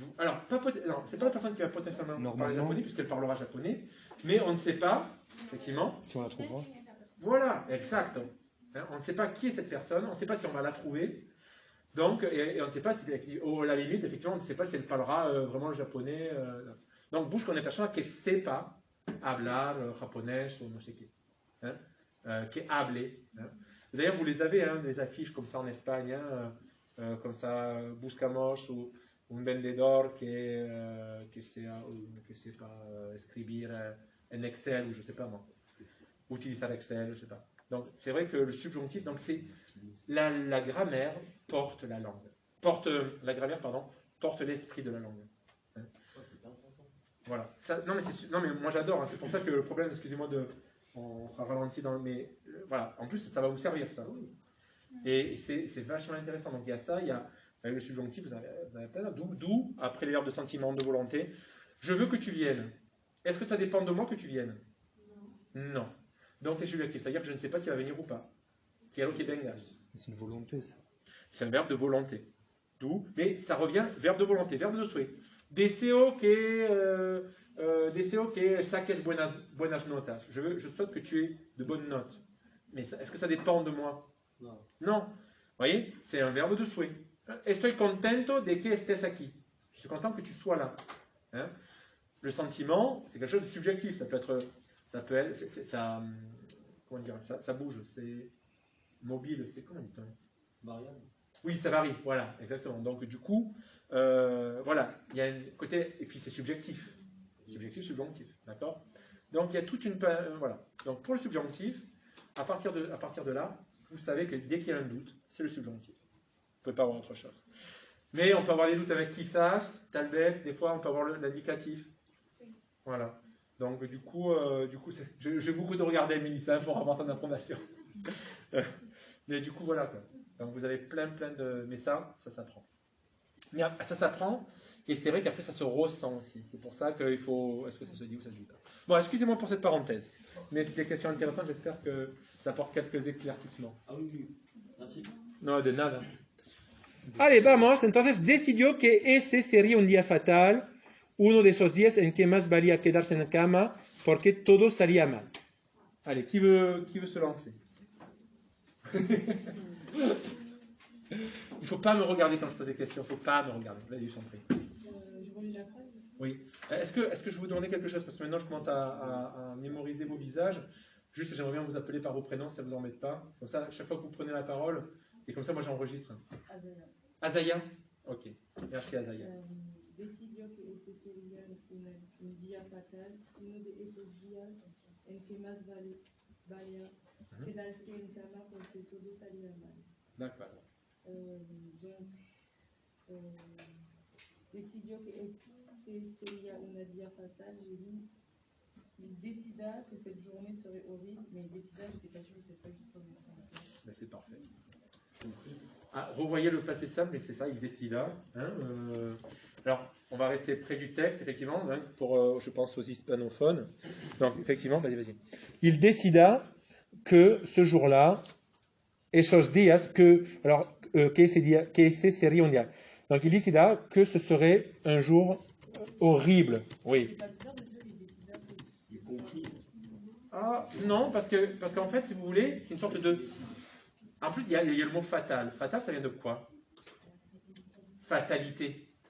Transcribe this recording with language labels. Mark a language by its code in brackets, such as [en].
[fr] Alors, non, c'est pas la personne qui va potentiellement parler Normalement. japonais, puisqu'elle parlera japonais, mais on ne sait pas, effectivement. Si on la trouvera. Voilà, exact. Hein, on ne sait pas qui est cette personne, on ne sait pas si on va la trouver. Donc, et on ne sait pas si, à la limite, effectivement, on ne sait pas si elle parlera vraiment le japonais. [es] Donc, busco una persona que sepa hablar japonés [fr] ou [es] no sé qué. Hein, que hable. Hein. [fr] D'ailleurs, vous les avez, hein, des affiches comme ça en Espagne, hein, comme ça, [es] buscamos un vendedor que sepa escribir en Excel [fr] ou je ne sais pas moi. [es] Utilizar Excel, [fr] je ne sais pas. Donc, c'est vrai que le subjonctif, donc c'est la grammaire porte la langue. La grammaire, pardon, porte l'esprit de la langue. Hein. Oh, c'est pas intéressant. Voilà. Ça, non, mais moi j'adore. Hein. C'est pour ça que le problème, excusez-moi, on sera ralenti dans le. Mais voilà. En plus, ça va vous servir, ça. Et c'est vachement intéressant. Donc, il y a ça, il y a le subjonctif, vous avez plein. D'où, après les verbes de sentiment, de volonté, je veux que tu viennes. Est-ce que ça dépend de moi que tu viennes? Non. Donc, c'est subjectif. C'est-à-dire que je ne sais pas s'il va venir ou pas. [es] Quiero que vengas. [fr] C'est une volonté, ça. C'est un verbe de volonté. D'où, mais ça revient, verbe de volonté, verbe de souhait. [es] Deseo que saques buenas notas. [fr] Je souhaite que tu aies de bonnes notes. Mais est-ce que ça dépend de moi? Non. Non. Vous voyez, c'est un verbe de souhait. [es] Estoy contento de que estés aquí. [fr] Je suis content que tu sois là. Hein? Le sentiment, c'est quelque chose de subjectif. Ça peut être, ça, comment dire, ça bouge. C'est mobile. C'est comment dit-on? Variable. Oui, ça varie, voilà, exactement. Donc du coup, voilà, il y a un côté, et puis c'est subjectif, subjonctif, d'accord? Donc il y a toute une, voilà. Donc pour le subjonctif, à partir de là, vous savez que dès qu'il y a un doute, c'est le subjonctif. Vous ne pouvez pas avoir autre chose. Mais on peut avoir des doutes avec [es] quizás, tal vez, [fr] des fois on peut avoir l'indicatif. Voilà. Donc du coup je vais beaucoup te regarder, Mélissa, pour avoir ton information. Mais du coup, voilà quoi. Donc vous avez plein de... Mais ça s'apprend. Mais ça s'apprend, et c'est vrai qu'après ça se ressent aussi. C'est pour ça qu'il faut... Est-ce que ça se dit ou ça se dit pas? Bon, excusez-moi pour cette parenthèse. Mais c'est des questions intéressantes, j'espère que ça apporte quelques éclaircissements. Ah oui, oui. Merci. [es] No, de nada. [fr] Allez, [es] vamos. Entonces decidió que ese sería un día fatal, uno de esos días en que más valía quedarse en la cama, porque todo salía mal. [fr] Allez, qui veut se lancer? Il ne faut pas me regarder quand je pose des questions. Il ne faut pas me regarder. Vas-y, je t'en prie. Je relis la phrase. Oui. Est-ce que je vous demandais quelque chose? Parce que maintenant, je commence à mémoriser vos visages. Juste, j'aimerais bien vous appeler par vos prénoms, si ça ne vous embête pas. Comme ça, chaque fois que vous prenez la parole, et comme ça, moi, j'enregistre. Azaya. Azaya? Ok. Merci, Azaya. [es] Decidió que ese sería un día fatal, uno de esos días en que más valía quedarse en cama porque todo salía mal. [fr] D'accord. [es] Donc, decidió que ese sería un día fatal. [fr] J'ai dit, il décida que cette journée serait horrible, mais il décida, je n'étais pas sûre, c'est pas juste comme Ben, c'est parfait. Ah, revoyez le passé simple, mais c'est ça, il décida. Hein, alors, on va rester près du texte, effectivement, hein, pour, je pense, aux hispanophones. Donc, effectivement, vas-y. Il décida que ce jour-là, [es] esos días, que ese sería un día. [fr] Donc, il décida que ce serait un jour horrible. Oui. C'est pas bizarre de dire qu'il décida que Y compris. Ah, non, parce qu'en fait, si vous voulez, c'est une sorte de... En plus, il y a le mot fatal. Fatal, ça vient de quoi? Fatalité.